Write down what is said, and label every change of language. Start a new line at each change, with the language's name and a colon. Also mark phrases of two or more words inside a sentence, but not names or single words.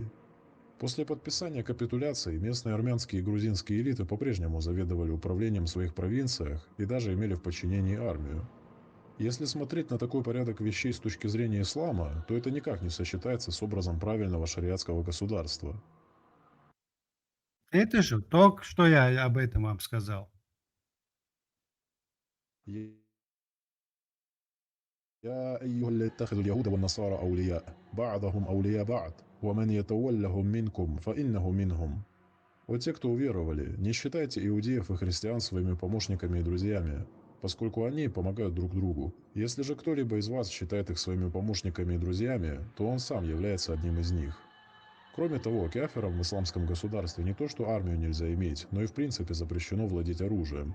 Russian: После подписания капитуляции местные армянские и грузинские элиты по-прежнему заведовали управлением в своих провинциях и даже имели в подчинении армию. Если смотреть на такой порядок вещей с точки зрения ислама, то это никак не сочетается с образом правильного шариатского государства. Это же только что я об этом вам сказал.
Arabic: يا أيها الذين اتخذوا اليهود والنصارى أولياء بعضهم أولياء بعض ومن يتولهم منكم فإنه منهم.
Russian: Вот те, кто уверовали, не считайте иудеев и христиан своими помощниками и друзьями, поскольку они помогают друг другу. Если же кто-либо из вас считает их своими помощниками и друзьями, то он сам является одним из них. Кроме того, кафирам в исламском государстве не то что армию нельзя иметь, но и в принципе запрещено владеть оружием.